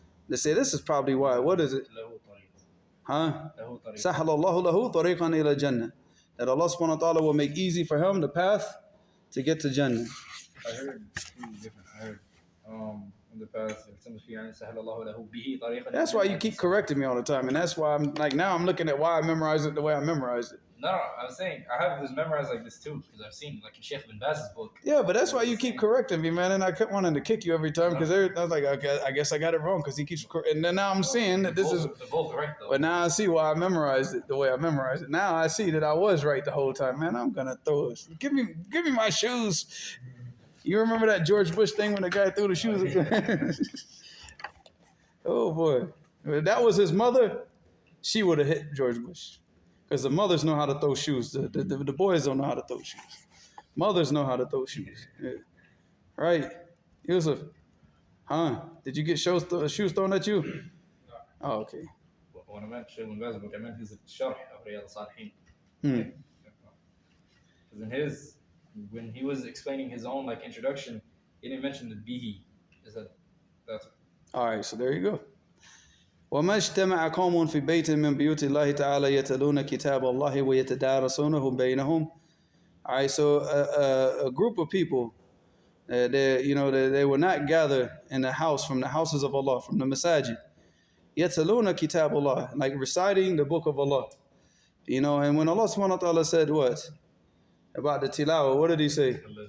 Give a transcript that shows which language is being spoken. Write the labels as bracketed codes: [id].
[en] They say this is probably why. What is it? Huh? [ar] Sahhalallahu lahu tariqan ila jannah. [en] That Allah subhanahu wa ta'ala will make easy for him the path to get to Jannah. I heard two different. I heard from the past. [ar] يلتمس فيه يعني سهل الله له به طريقا. [en] That's why you keep correcting me all the time, and that's why I'm like now I'm looking at why I memorized it the way I memorized it. No, I'm saying I have this memorized like this too because I've seen like in Sheikh bin Baz's book. Yeah, but that's why you keep correcting me, man. And I kept wanting to kick you every time because I was like, okay, I guess I got it wrong because he keeps. And then now I'm seeing that this is. They're both right though. But now I see why I memorized it the way I memorized it. Now I see that I was right the whole time, man. I'm gonna throw it. Give me my shoes. You remember that George Bush thing when the guy threw the shoes? Oh boy, if that was his mother, she would have hit George Bush. Because the mothers know how to throw shoes. The boys don't know how to throw shoes. Mothers know how to throw shoes. Yeah. Right? Yusuf, did you get shoes thrown at you? Oh, okay. When I meant Sheikh bin Baz's book, I meant his Sharh of Riyadh al-Salihin. Because in his, when he was explaining his own like introduction, he didn't mention the bihi. That's all right, so there you go. [ar] وما اجتمع قوم في بيت من بيوت الله تعالى يتلون كتاب الله ويتدارسونه بينهم. [en] All right, so a group of people, they will not gather in the house from the houses of Allah, from the masajid. [ar] يتلون كتاب [en] Allah, like reciting the book of Allah. And when Allah subhanahu wa ta'ala said what? About the tilawah, what did he say?